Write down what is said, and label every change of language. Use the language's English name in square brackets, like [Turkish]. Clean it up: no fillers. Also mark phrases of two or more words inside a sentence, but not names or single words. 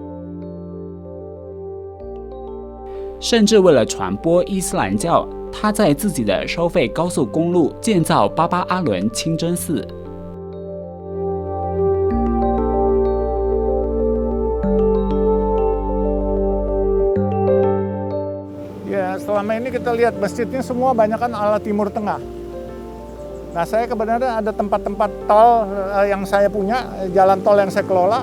[Chinese] 甚至为了传播伊斯兰教，他在自己的收费高速公路建造巴巴阿伦清真寺。 [Indonesian] Ya, selama ini kita lihat masjidnya semua banyakan ala Timur Tengah. Nah, saya kebenaran ada tempat-tempat tol yang saya punya, jalan tol yang saya kelola.